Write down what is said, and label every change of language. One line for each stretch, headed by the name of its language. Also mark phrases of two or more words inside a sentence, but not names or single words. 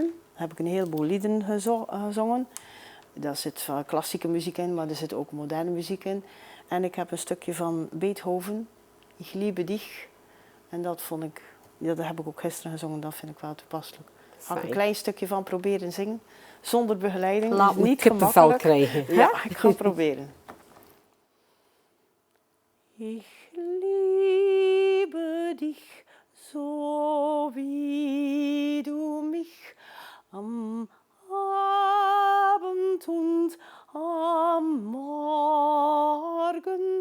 Dutch: Daar heb ik een heleboel liederen gezongen. Daar zit klassieke muziek in, maar er zit ook moderne muziek in. En ik heb een stukje van Beethoven, Ich liebe dich. En dat heb ik ook gisteren gezongen, dat vind ik wel toepasselijk. Ga ik een klein stukje van proberen zingen, zonder begeleiding. Laat me niet kippenvel gemakkelijk. krijgen. Ja, ik ga het proberen.
German: Ich liebe dich, so wie du mich am Abend und am Morgen.